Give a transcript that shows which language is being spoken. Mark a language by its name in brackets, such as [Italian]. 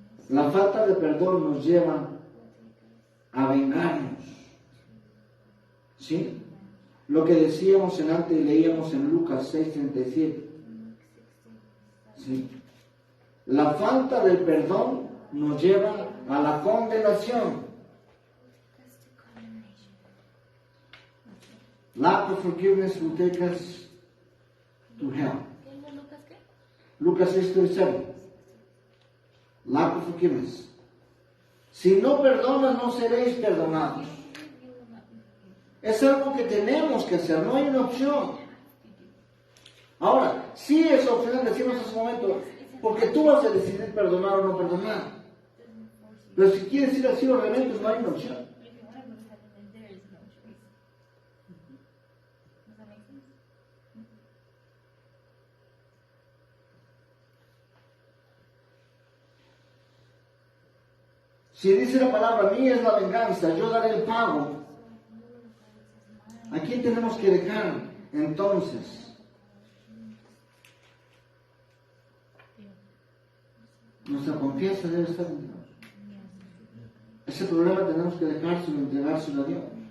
[Spanish] La falta de perdón nos lleva a vengarnos. ¿Sí? Lo que decíamos antes, leíamos en Lucas 6:37. ¿Sí? La falta de perdón nos lleva a la condenación. [English] Lack of forgiveness will take us to hell. Lucas 6:37. Lack of forgiveness. [Spanish] Si no perdonan, no seréis perdonados. Es algo que tenemos que hacer, no hay una opción. Ahora, sí es opcional, decimos hace un momento, porque tú vas a decidir perdonar o no perdonar. Pero si quieres ir al cielo realmente no hay una opción. [English] If you want to go to heaven, then there is no choice. Does that make sense? [Spanish] Si dice la palabra, mía es la venganza, yo daré el pago. ¿A quién tenemos que dejar entonces? Nuestra confianza debe estar en Dios. Ese problema tenemos que dejárselo, entregárselo a Dios.